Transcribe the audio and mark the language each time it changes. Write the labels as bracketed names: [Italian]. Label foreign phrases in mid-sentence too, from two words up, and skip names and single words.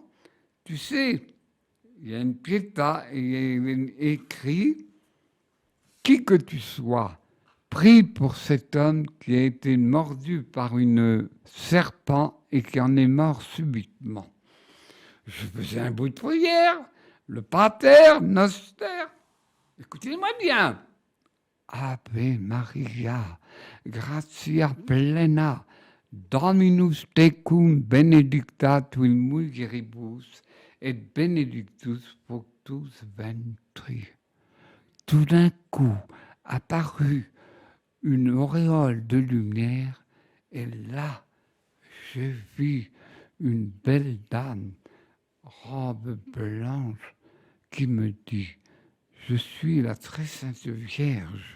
[French] Tu sais, il y a une piéta et il est écrit « Qui que tu sois, prie pour cet homme qui a été mordu par une serpent et qui en est mort subitement. » Je faisais un bout de prière, le [Latin] pater, noster. [French] Écoutez-moi bien. [Latin] Ave Maria, gratia plena, Dominus tecum benedicta tu in mulieribus, et benedictus fructus ventris. [French] Tout d'un coup apparut une auréole de lumière, et là, je vis une belle dame, robe blanche, qui me dit « Je suis la très sainte Vierge ».